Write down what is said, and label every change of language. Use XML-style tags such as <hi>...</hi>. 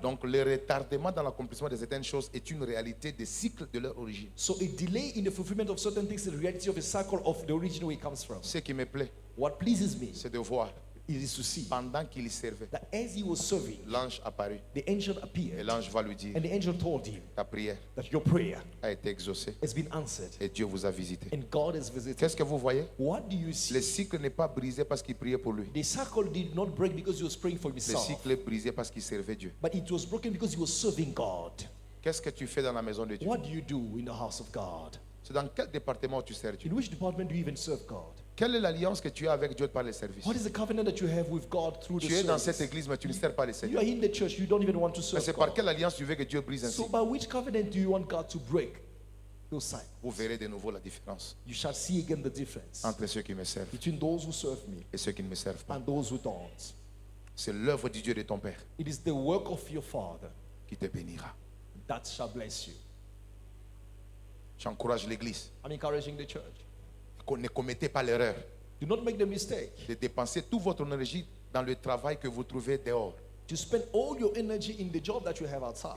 <fr>Donc, le retardement dans l'accomplissement de certaines choses est une réalité des cycles de leur origine.</fr> <en>So a delay in the fulfillment of certain things is the reality of a cycle of the origin where it comes from.</en> <fr>Ce qui me plaît,</fr> <en>What pleases me</en> <fr>c'est de voir,</fr> <en>is to see</en> <fr>pendant qu'il servait,</fr> <en>that as he was serving,</en> <fr>l'ange apparut.</fr> <en>the angel</en> <fr>Et</fr> <en>appeared,</en> <fr>l'ange va lui dire,</fr> <en>and the angel told him</en> <fr>ta prière</fr> <en>that your prayer</en> <fr>a été exaucée</fr> <en>has been answered,</en> <fr>et Dieu vous a visité.</fr> <en>and God has visited.</en> <fr>Qu'est-ce que vous voyez?</fr> <en>What do you</en> <fr>Le</fr> <en>see?</en> <fr>cycle n'est pas brisé parce qu'il priait pour lui.</fr> <en>The cycle did not break because he was praying for</en> <fr>Le</fr> <en>himself,</en> <fr>cycle est brisé parce qu'il servait Dieu.</fr> <en>but it was broken because he was serving God.</en> <fr>Qu'est-ce que tu fais dans la maison de Dieu?</fr> <en>What do you do in the house of God?</en> <fr>C'est dans quel département tu sers Dieu?</fr> <en>In which department do you even serve God?</en> <fr>Quelle est l'alliance que tu as avec Dieu par les services?</fr> <en>What is the covenant that you have with God through the</en> <fr>Tu es dans cette</fr> <en>service?</en> <fr>église, mais tu ne sers pas les</fr> <en>You</en> <fr>Seigneurs.</fr> <en>are in the church, you don't even want to</en> <fr>Mais</fr> <en>serve</en> <fr>c'est par</fr> <en>God.</en> <fr>quelle alliance tu veux que Dieu brise ainsi?</fr> <en>So by which covenant do you want God to break those cycles?</en> <fr>Vous verrez de nouveau la différence</fr> <en>You shall see again the difference</en> <fr>entre ceux qui me servent</fr> <en>between those who serve me</en> <fr>et ceux qui ne me servent pas.</fr> <en>and those who don't.</en> <fr>C'est l'œuvre du Dieu de ton Père</fr> <en>It is the work of your Father</en> <fr>qui te bénira.</fr> <en>that shall bless you.</en> <fr>J'encourage l'église.</fr> <en>I'm encouraging the church.</en> <fr>Ne commettez pas l'erreur</fr> <en>Do not make the mistake</en> <fr>de dépenser toute votre énergie dans le travail que vous trouvez dehors.</fr> <en>to spend all your energy in the job that you have outside.</en>